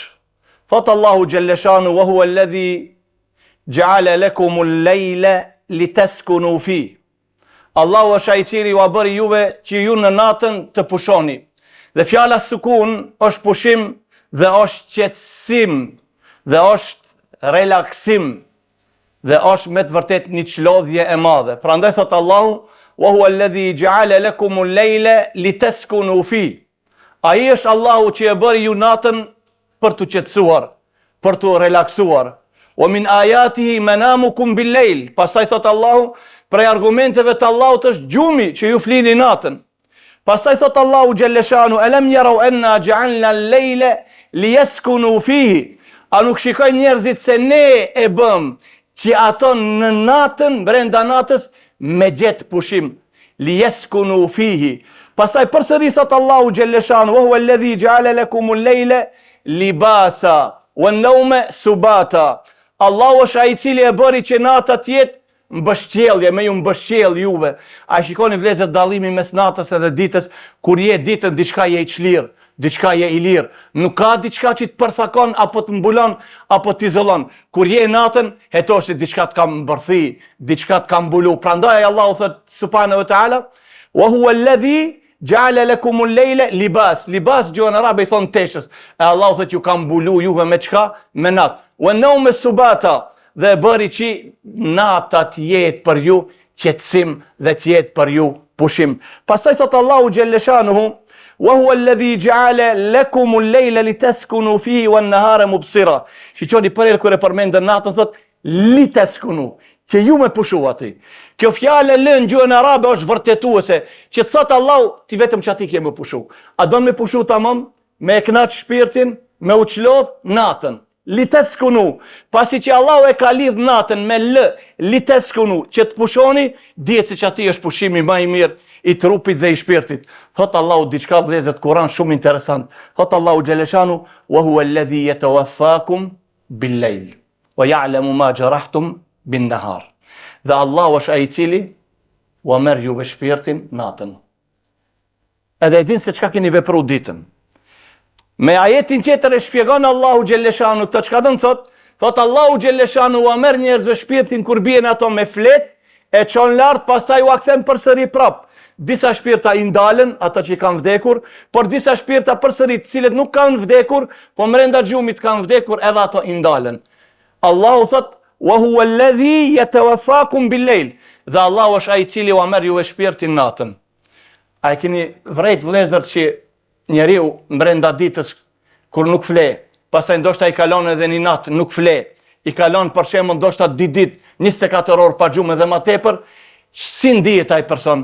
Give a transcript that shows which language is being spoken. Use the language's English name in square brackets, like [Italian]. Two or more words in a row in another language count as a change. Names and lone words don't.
[Albanian] Thot Allahu [Arabic] جل شأنه وهو الذي جعل لكم الليل لتسكنوا في. [Albanian] Allahu është ai i cili ju bëri juve që ju në natën të pushoni. Dhe fjala sukun është pushim dhe është qetësim dhe është relaksim dhe është me të vërtet një çlodhje e madhe. Prandaj thot Allahu [Arabic] وهو الذي جعل لكم الليل لتسكنوا في. [Albanian] Ai është Allahu që e bëri ju natën për të qetësuar, për të relaksuar. [Arabic] ومن آياته منامكم بالليل. [Albanian] Pastaj thot Allahu, prej argumenteve të Allahut është gjumi që ju flini natën. Pastaj thot Allahu [Arabic] جل شأنه ألم يروا أنا جعلنا الليل ليسكنوا فيه. [Albanian] A nuk shikojnë njerëzit se ne e bëm që ato në natën, brenda natës, me gjetë pushim, [Arabic] ليسكنوا فيه. [Albanian] Pastaj përsëri thot Allahu [Arabic] جل شأنه وهو الذي جعل لكم الليل لباسا والنوم سباتا. [Albanian] Allahu është ai i cili e bëri që nata të jetë mbështjellje, me ju mbështjell juve. A shikoni vëllezër dallimin mes natës edhe ditës? Kur je ditën diçka je i çlirë, diçka je i lirë. Nuk ka diçka që të përthakon apo të mbulon apo të izolon. Kur je natën, hetosh se diçka të ka mbërthi, diçka të ka mbulu. Prandaj Allahu thot [Arabic] سبحانه وتعالى وهو الذي جعل لكم الليل لباس. [Albanian] Libas gjuhën arabe i thon teshës. E Allahu thot ju ka mbulu juve me çka? Me natë. [Arabic] والنوم سباتا. [Albanian] Dhe bëri që nata të jetë për ju qetësim dhe të jetë për ju pushim. Pastaj thot Allahu [Arabic] جل شأنه, وهو الذي جعل لكم الليل لتسكنوا فيه والنهار مبصرا. [Albanian] Shiqoni për kur e përmendën natën thot litaskunu, që ju me pushu aty. Kjo fjalë lën gjuhën arabe është vërtetuese, që thot Allahu ti vetëm që aty ke më pushu. A do me pushu tamam, me kënaq shpirtin, me u çlodh natën. Litaskunu, pasi që Allahu e ka lidh natën me l, litaskunu, që të pushoni, dihet se që aty është pushimi më i mirë i trupit dhe i shpirtit. Thot Allahu diçka vëllezër të Kur'an shumë interesant. Thot Allahu [Arabic] جل شأنه وهو الذي يتوفاكم بالليل ويعلم ما جرحتم بالنهار. [Albanian] Dhe Allahu është ai i cili u merr juve shpirtin natën. Edhe e din se çka keni vepruar ditën. Me ajetin tjetër e shpjegon Allahu [Arabic] جل شأنه [Albanian] të çka do të thot Allahu [Arabic] جل شأنه [Albanian] u merr njerëzve shpirtin kur bien ato me flet, e çon lart, pastaj u kthen përsëri prap. Disa shpirta i ndalen, ata që kanë vdekur, por disa shpirta përsëri të cilët nuk kanë vdekur, po brenda gjumit kanë vdekur, edhe ato i ndalen. Allahu thot [Arabic] وهو الذي يتوفاكم بالليل. [Albanian] Dhe Allahu është ai i cili u merr juve shpirtin natën. A e keni vërejt vëllezër që njeriu brenda ditës kur nuk fle, pastaj ndoshta i kalon edhe një natë nuk fle, i kalon për shembull ndoshta 2 ditë, 24 orë pa gjumë dhe më tepër, si ndihet ai person?